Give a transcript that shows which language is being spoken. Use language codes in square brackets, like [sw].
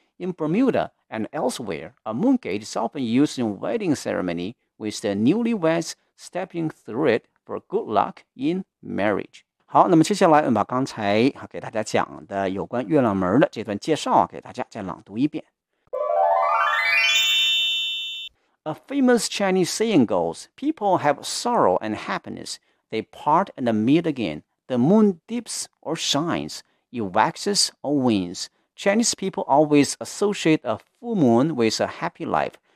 [en] In Bermuda and elsewhere, a moon gate is often used in wedding ceremony with the newlyweds stepping through it for good luck in marriage. [zh] 好，那么接下来我们把刚才给大家讲的有关月亮门的这段介绍给大家再朗读一遍。 [en] A famous Chinese saying goes, people have sorrow and happiness. They part and meet again. The moon dips or shines. It waxes or wanes. Chinese people always associate a full moon with a happy life.